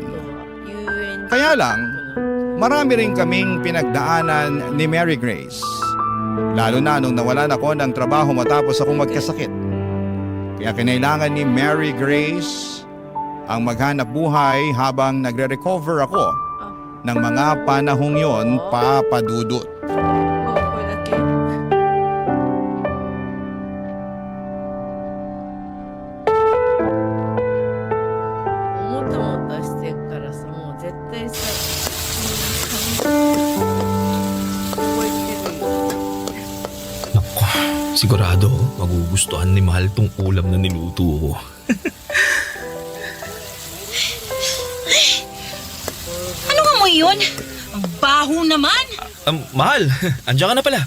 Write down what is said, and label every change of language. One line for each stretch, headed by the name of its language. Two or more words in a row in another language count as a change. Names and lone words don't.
Filipino: Kaya lang, marami rin kaming pinagdaanan ni Mary Grace. Lalo na nung nawalan ako ng trabaho matapos akong magkasakit. Kaya kinailangan ni Mary Grace ang maghanap buhay habang nagre-recover ako ng mga panahong yon, papadudot.
Japanese: これだけ もたもたしてるからさ、もう絶対さ、覚えてるよ。
Filipino: Naku, sigurado magugustuhan ni Mahal tong ulam na niluto ko. Anong amoy yun? Ang baho naman. Mahal, andiyan ka na pala.